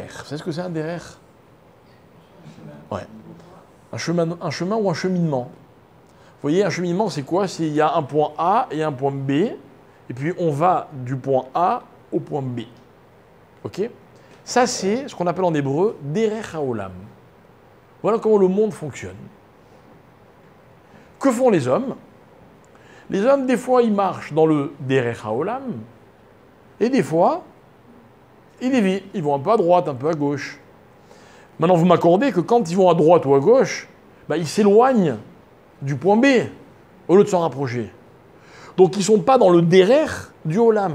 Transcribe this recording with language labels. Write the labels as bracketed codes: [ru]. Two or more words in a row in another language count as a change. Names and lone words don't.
[fr] Vous savez ce que c'est un derer? Ouais. Un chemin ou un cheminement. Vous voyez, un cheminement, c'est quoi? C'est il y a un point A et un point B, et puis on va du point A au point B. Ok? Ça, c'est ce qu'on appelle en hébreu [he] דרך העולם. [fr] Voilà comment le monde fonctionne. Que font les hommes? Les hommes, des fois, ils marchent dans le [he] דרך העולם, [fr] et des fois, ils dévient. Ils vont un peu à droite, un peu à gauche. Maintenant, vous m'accordez que quand ils vont à droite ou à gauche, bah, ils s'éloignent du point B, au lieu de s'en rapprocher. Donc, ils ne sont pas dans le derer du olam.